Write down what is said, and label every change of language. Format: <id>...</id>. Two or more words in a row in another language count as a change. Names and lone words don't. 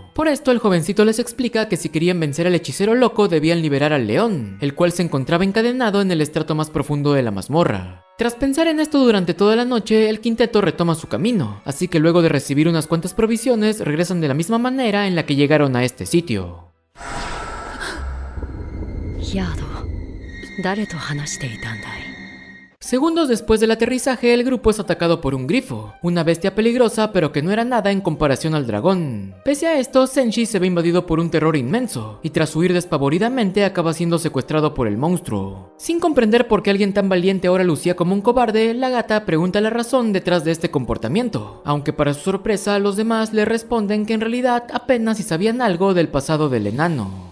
<es>Por esto, el jovencito les explica que si querían vencer al hechicero loco debían liberar al león, el cual se encontraba encadenado en el estrato más profundo de la mazmorra. Tras pensar en esto durante toda la noche, el quinteto retoma su camino, así que luego de recibir unas cuantas provisiones, regresan de la misma manera en la que llegaron a este sitio.</es> <ja>ヤード、誰と話していたんだい？</ja> <es>Segundos después del aterrizaje, el grupo es atacado por un grifo, una bestia peligrosa pero que no era nada en comparación al dragón. Pese a esto, Senshi se ve invadido por un terror inmenso, y tras huir despavoridamente acaba siendo secuestrado por el monstruo. Sin comprender por qué alguien tan valiente ahora lucía como un cobarde, la gata pregunta la razón detrás de este comportamiento, aunque para su sorpresa los demás le responden que en realidad apenas si sabían algo del pasado del enano.</es>